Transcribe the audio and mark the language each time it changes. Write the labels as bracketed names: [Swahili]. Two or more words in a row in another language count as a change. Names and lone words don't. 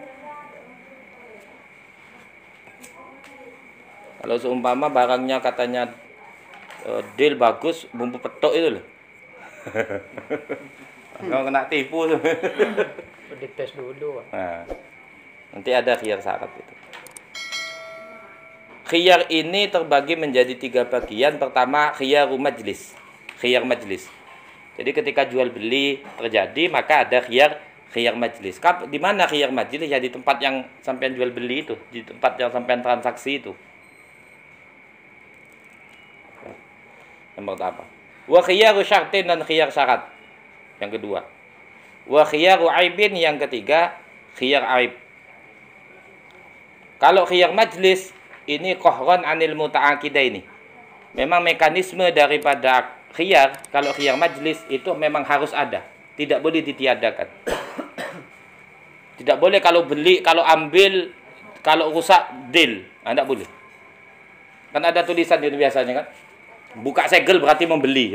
[Indonesian] Kalau seumpama barangnya katanya deal bagus, bumbu petok itu loh. Kalau kena tipu tuh. Dites dulu. Nah, nanti ada [Arabic] خيار شرط [Indonesian] itu. Khiyar ini terbagi menjadi 3 bagian. Pertama, [Arabic] خيار مجلس. خيار مجلس. [Indonesian] Jadi ketika jual beli terjadi, maka ada [Arabic] خيار مجلس. [Indonesian] Di mana [Arabic] خيار مجلس? [Indonesian] Ya di tempat yang sampean jual beli itu, di tempat yang sampean transaksi itu. Yang pertama. [Arabic] وخيار شرط, dan خيار شرط. [Indonesian] Yang kedua. [Arabic] وخيار عيب, [Indonesian] yang ketiga [Arabic] خيار عيب. Kalau خيار مجلس ini قهرا عن المتعاقدين. [Indonesian] Memang mekanisme daripada khiyar, kalau khiyar majlis itu memang harus ada, tidak boleh ditiadakan. Tidak boleh kalau beli, kalau ambil, kalau rusak deal, tidak boleh. Kan ada tulisan itu biasanya kan, buka segel berarti membeli.